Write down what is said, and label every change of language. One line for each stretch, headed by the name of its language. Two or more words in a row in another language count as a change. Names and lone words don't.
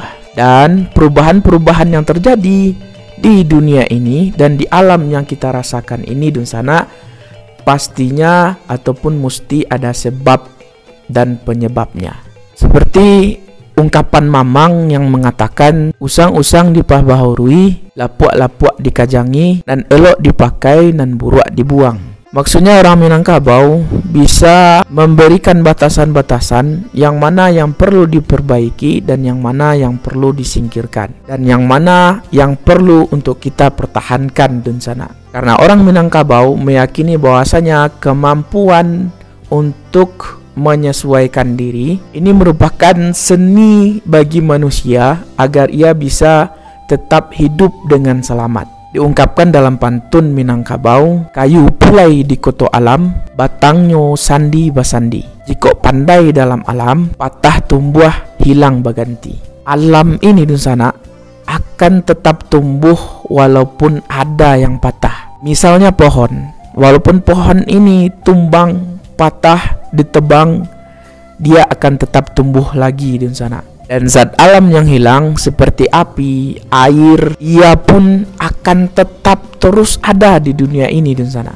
Indonesian: Dan perubahan-perubahan yang terjadi di dunia ini dan di alam yang kita rasakan ini di sana pastinya ataupun mesti ada sebab dan penyebabnya. Seperti ungkapan Mamang yang mengatakan
Minangkabau: usang-usang dipahbahurui, lapuak-lapuak dikajangi, dan elok dipakai dan buruak dibuang.
Indonesian: Maksudnya orang Minangkabau bisa memberikan batasan-batasan yang mana yang perlu diperbaiki dan yang mana yang perlu disingkirkan, dan yang mana yang perlu untuk kita pertahankan di sana. Karena orang Minangkabau meyakini bahwasanya kemampuan untuk menyesuaikan diri ini merupakan seni bagi manusia agar ia bisa tetap hidup dengan selamat. Diungkapkan dalam pantun Minangkabau,
Minangkabau: kayu pulai di koto alam, batangnya sandi basandi. Jika pandai dalam alam, patah tumbuh hilang baganti.
Indonesian: Alam ini di sana akan tetap tumbuh walaupun ada yang patah. Misalnya pohon, walaupun pohon ini tumbang, patah, ditebang, dia akan tetap tumbuh lagi di sana. Dan zat alam yang hilang seperti api, air, ia pun akan tetap terus ada di dunia ini di sana.